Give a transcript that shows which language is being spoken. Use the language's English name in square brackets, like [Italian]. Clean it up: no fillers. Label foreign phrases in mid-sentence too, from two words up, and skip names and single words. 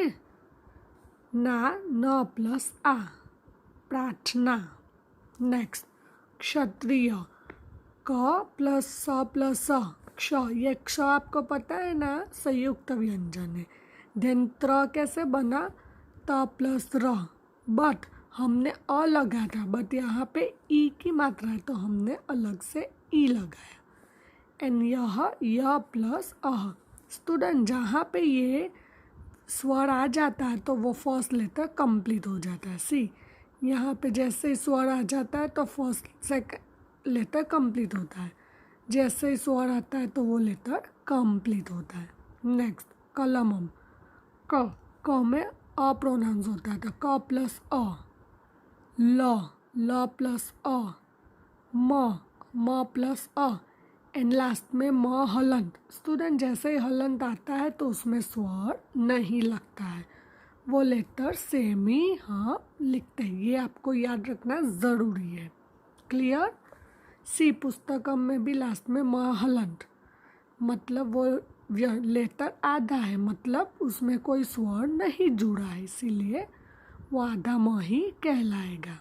[Hindi] ना, न प्लस आ, प्रार्थना। नेक्स्ट क्षत्रिय, क प्लस स प्लस स, क्ष। ये क्ष आपको पता है ना, संयुक्त व्यंजन है। देन त्र कैसे बना, त प्लस र, बट हमने अ लगा था, बट यहाँ पे ई की मात्रा है तो हमने अलग से ई लगाया। एंड यह प्लस अह। स्टूडेंट जहाँ पे ये स्वर आ जाता है तो वो [English] first letter complete [Hindi] हो जाता है। सी यहाँ पे जैसे ही स्वर आ जाता है तो [English] first second letter complete [Hindi] होता है, जैसे ही स्वर आता है तो वो [English] letter complete [Hindi] होता है। नेक्स्ट कलमम, क में अ प्रोनाउंस होता है तो क प्लस अ। ल प्लस अ। म प्लस अ। एंड लास्ट में म हलंत। स्टूडेंट जैसे ही हलंत आता है तो उसमें स्वर नहीं लगता है, वो [English] letter same [Hindi] ही हाँ लिखते हैं। ये आपको याद रखना ज़रूरी है। क्लियर। सी पुस्तकम में भी लास्ट में म हलंत, मतलब वो लेटर आधा है, मतलब उसमें कोई स्वर नहीं जुड़ा है, इसीलिए वो आधा म ही कहलाएगा।